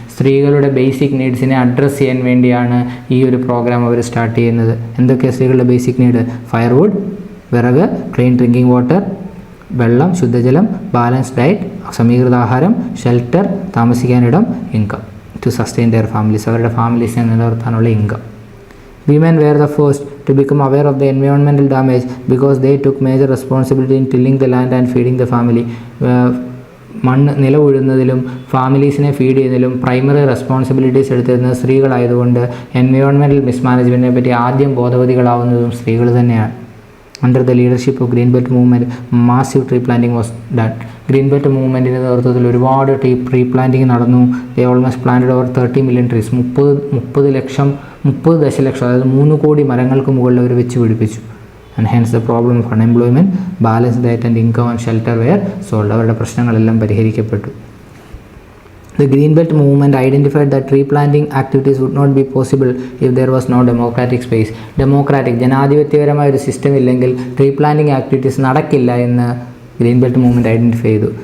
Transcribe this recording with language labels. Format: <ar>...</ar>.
<ml>സ്ത്രീകളുടെ basic നീഡ്സിനെ address ചെയ്യാൻ വേണ്ടിയാണ് ഈ ഒരു പ്രോഗ്രാം അവർ സ്റ്റാർട്ട് ചെയ്യുന്നത്. എന്തൊക്കെയാണ് സ്ത്രീകളുടെ</ml> <en>Basic need? Firewood,</en> <ml>വിറക്,</ml> <en>clean drinking water,</en> <ml>വെള്ളം, ശുദ്ധജലം,</ml> <en>balance diet,</en> <ml>സമീകൃത ആഹാരം,</ml> <en>shelter,</en> <ml>താമസിക്കാനിടം,</ml> <en>Income to sustain their families.</en> <ml>അവരുടെ ഫാമിലീസിനെ നിലനിർത്താനുള്ള income.</ml> <en>Women were the first to become aware of the environmental damage because they took major responsibility in tilling the land and feeding the family.</en> <ml>മണ്ണ് നില ഉഴുന്നതിലും ഫാമിലീസിനെ feed ചെയ്യുന്നതിലും primary responsibilities എടുത്തിരുന്നത് സ്ത്രീകളായതുകൊണ്ട് environmental മിസ്മാനേജ്മെൻറ്റിനെ പറ്റി ആദ്യം ബോധവതികളാവുന്നതും സ്ത്രീകൾ തന്നെയാണ്.</ml> <en>Under the leadership of green belt movement massive tree planting was done.</en> <ml>Green belt മൂവ്മെൻറ്റിൻ്റെ നേതൃത്വത്തിൽ ഒരുപാട് ട്രീ പ്ലാന്റിംഗ് നടന്നു.</ml> <en>They almost planted over 30 million trees.</en> <ml>30 ദശലക്ഷം, അതായത് 3 കോടി മരങ്ങൾക്ക് മുകളിൽ അവർ വെച്ച് പിടിപ്പിച്ചു.</ml> <en>And hence the problem of unemployment, balance diet and income and shelter were solved.</en> <ml>അവരുടെ പ്രശ്നങ്ങളെല്ലാം പരിഹരിക്കപ്പെട്ടു.</ml> <en>The Green Belt movement identified that tree planting activities would not be possible if there was no democratic space.</en> <ml>ജനാധിപത്യപരമായ ഒരു system ഇല്ലെങ്കിൽ tree planting activities നടക്കില്ല എന്ന് green belt movement identify ചെയ്തു.</ml>